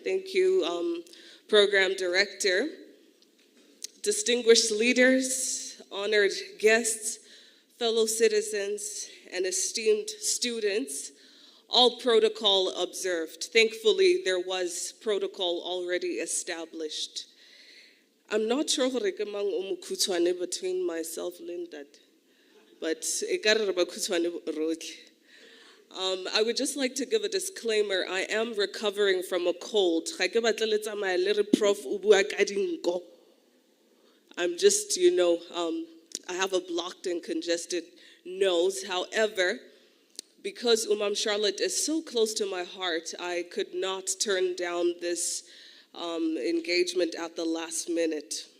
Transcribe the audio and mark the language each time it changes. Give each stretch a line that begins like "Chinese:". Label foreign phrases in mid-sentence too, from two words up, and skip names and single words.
English: Thank you, Program Director. Distinguished leaders, honored guests, fellow citizens, and esteemed students, all protocol observed. Thankfully, there was protocol already established. I'm not sure
Tswana: gore ke mang o mokhutshwane
English: between myself and Ntate,
Tswana: but ekare re bakhutshwane rotlhe.
English: I would just like to give a disclaimer. I am recovering from a cold.
Tswana: Ga ke batle le tsamaya le re prof o bua ka dinko.
English: I'm just, I have a blocked and congested nose. However, because Charlotte is so close to my heart, I could not turn down this engagement at the last minute.